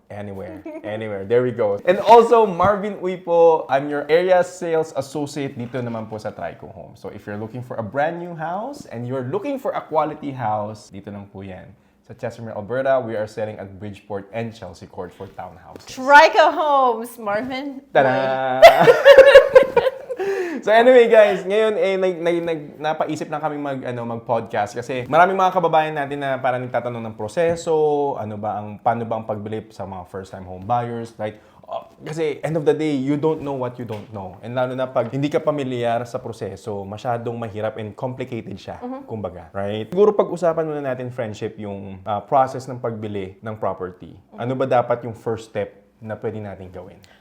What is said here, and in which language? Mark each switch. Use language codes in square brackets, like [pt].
[en] anywhere. There we go. And also, Marvin Uy po. I'm your area sales associate [tl] dito naman po sa [en] Trico Home. So if you're looking for a brand new house and you're looking for a quality house, [tl] dito lang po yan. [en] Sa Chestermere, Alberta, we are selling at Bridgeport and Chelsea Court for townhouses. Trico Homes, Marvin. Tada! So anyway guys, [tl] ngayon napaisip na kami mag-podcast kasi maraming mga kababayan natin na parang nagtatanong ng proseso, paano ba ang pagbili sa mga [en] first time home buyers, right? [tl] Kasi [en] end of the day, you don't know what you don't know. [tl] And lalo na pag hindi ka pamilyar sa proseso, masyadong mahirap and complicated siya, kumbaga, right? Siguro pag-usapan muna natin, friendship, yung process ng pagbili ng property. Ano ba dapat yung first step na pwede natin gawin?